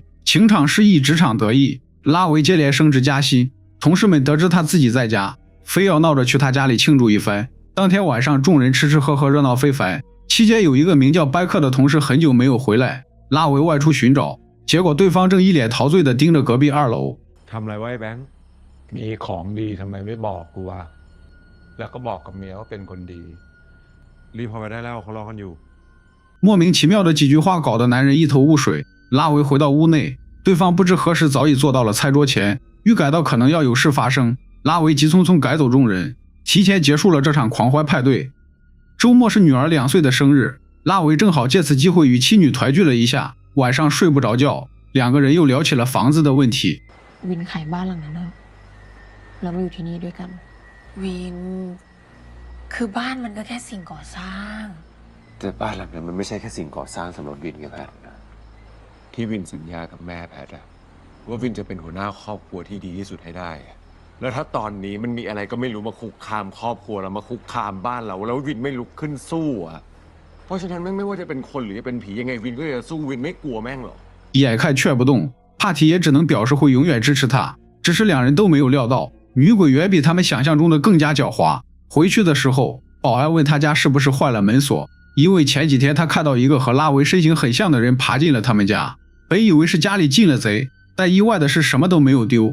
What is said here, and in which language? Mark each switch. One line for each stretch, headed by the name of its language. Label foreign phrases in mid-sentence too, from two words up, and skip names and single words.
Chinese: 情场失意，职场得意，拉维接连升职加薪，同事们得知他自己在家，非要闹着去他家里庆祝一番。当天晚上，众人吃吃喝喝，热闹非凡。期间有一个名叫掰克的同事很久没有回来，拉维外出寻找，结果对方正一脸陶醉地盯着隔壁2楼。
Thai: ทำอะไรไว้แบงค์มีของดีทำไมไม่บอกกูวะแล้วก็บอกกับเมียว่าเป็นคนดีรีบพอไปได้แล้วเขารอกันอยู่
Chinese: 莫名其妙的几句话搞得男人一头雾水。拉维回到屋内，对方不知何时早已坐到了餐桌前，预感到可能要有事发生，拉维急匆匆赶走众人，提前结束了这场狂欢派对。周末是女儿2岁的生日，拉维正好借此机会与妻女团聚了一下，晚上睡不着觉，两个人又聊起了房子的问题。
Thai: วินขายบ้านหลังนั้นแล้วเรามาอยู่ที่นี่ด้วยกันวินคือบ้านมันก็แค่สิ่งก่อสร้าง แต่บ้านหลังนั้นมันไม่ใช่แค่สิ่งก่อสร้างสำหรับวินกับแพทนะที่วินสัญญากับแม่แพทอะว่าวินจะเป็นหัวหน้าครอบครัวที่ดีที่สุดให้ได้แล้วถ้าตอนนี้มันมีอะไรก็ไม่รู้มาคุกคามครอบครัวเรามาคุกคามบ้านเราแล้ววินไม่ลุกขึ้นสู้อะเพราะฉะนั้นไม่ว่าจะเป็นคนหรือจะเป็นผียังไงวินก็จะสู้วินไม่กลัวแม่งหรอก
Chinese: 眼看劝不动，帕提也只能表示会永远支持他，只是两人都没有料到，女鬼远比他们想象中的更加狡猾。回去的时候，保安问他家是不是坏了门锁，因为前几天他看到一个和拉维身形很像的人爬进了他们家，本以为是家里进了贼，但意外的是什么都没有丢。